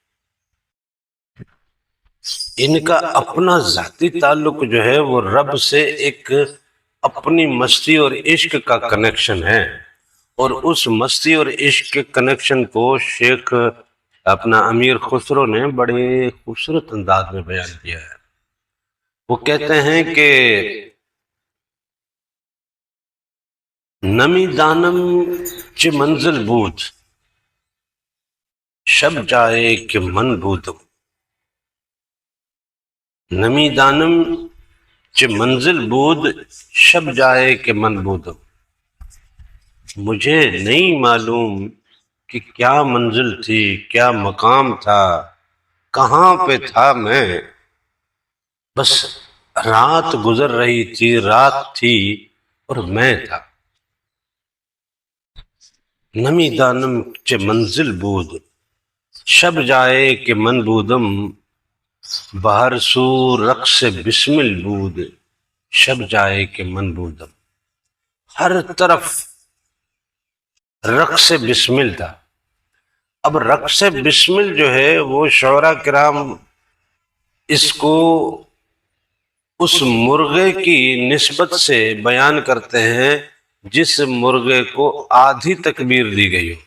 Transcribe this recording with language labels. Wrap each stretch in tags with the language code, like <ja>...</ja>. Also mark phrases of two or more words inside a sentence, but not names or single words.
<ur>ان کا اپنا ذاتی تعلق جو ہے وہ رب سے ایک اپنی مستی اور عشق کا کنیکشن ہے، اور اس مستی اور عشق کے کنیکشن کو شیخ اپنا امیر خسرو نے بڑے خوبصورت انداز میں بیان کیا ہے۔ وہ کہتے ہیں کہ</ur> <fa>نمی دانم چه منزل بود، شب جائے کہ من بودم۔ نمی دانم چه منزل بود، شب جائے کہ من بودم۔</fa> <ur>مجھے نہیں معلوم کہ کیا منزل تھی، کیا مقام تھا، کہاں پہ تھا میں، بس رات گزر رہی تھی، رات تھی اور میں تھا۔</ur> <fa>نمی دانم چه منزل بود، شب جائے کہ من بودم۔ بہر سو رقص بسمل بود، شب جائے کہ من بودم۔</fa> <ur>ہر طرف رقص بسمل تھا۔ اب رقص بسمل جو ہے وہ شعراء کرام اس کو اس مرغے کی نسبت سے بیان کرتے ہیں جس مرغے کو آدھی تکبیر دی گئی ہو۔</ur>